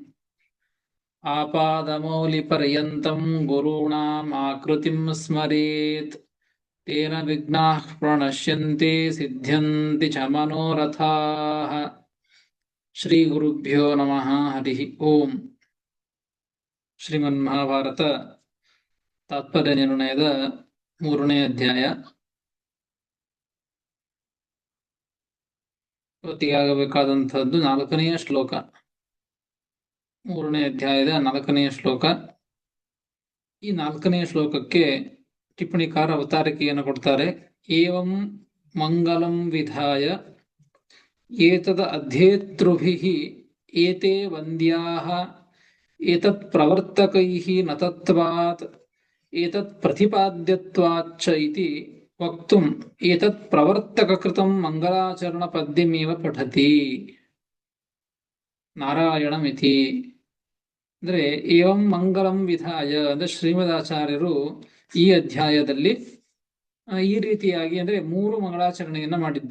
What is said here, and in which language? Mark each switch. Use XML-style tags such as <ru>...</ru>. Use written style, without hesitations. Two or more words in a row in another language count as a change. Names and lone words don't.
<sa>आपादमौलिपर्यन्तं गुरूणाम् आकृतिं स्मरेत् तेन विघ्नाः प्रणश्यन्ति सिद्ध्यन्ति च मनोरथाः। श्रीगुरुभ्यो नमः। हरिः ओम्।</sa> <kn>ಶ್ರೀಮನ್ಮಹಾಭಾರತ ತಾತ್ಪರ್ಯ ನಿರ್ಣಯದ 3ನೇ ಅಧ್ಯಾಯ. ಇವತ್ತಿಗಾಗಬೇಕಾದಂಥದ್ದು 4ನೆಯ ಶ್ಲೋಕ. 3ನೇ ಅಧ್ಯಾಯದ 4ನೆಯ ಶ್ಲೋಕ. ಈ 4ನೆಯ ಶ್ಲೋಕಕ್ಕೆ ಟಿಪ್ಪಣಿಕಾರ ಅವತಾರಿಕೆಯನ್ನು ಕೊಡ್ತಾರೆ.</kn> <sa>ಏವಂ ಮಂಗಲಂ ವಿಧಾಯ ಏತದ ಅಧ್ಯೇತೃಭಿಃ ಏತೆ ವಂದ್ಯಾಃ ಏತತ್ ಪ್ರವರ್ತಕೈಃ ನ ತತ್ವಾತ್ ಏತತ್ ಪ್ರತಿಪಾದ್ಯತ್ವಾಚ್ಚ ಇತಿ ವಕ್ತುಂ ಏತತ್ ಪ್ರವರ್ತಕಕೃತಂ ಮಂಗಲಾಚರಣ ಪದ್ಯಮೇವ ಪಠತಿ ನಾರಾಯಣಮಿತಿ.</sa> <kn>ಅಂದ್ರೆ</kn> <sa>ಏವಂ ಮಂಗಲಂ ವಿಧಾಯ</sa> <kn>ಅಂದ್ರೆ ಶ್ರೀಮದಾಚಾರ್ಯರು ಈ ಅಧ್ಯಾಯದಲ್ಲಿ ಈ ರೀತಿಯಾಗಿ ಅಂದ್ರೆ 3 ಮಂಗಳಾಚರಣೆಯನ್ನ ಮಾಡಿದ್ದು.</kn>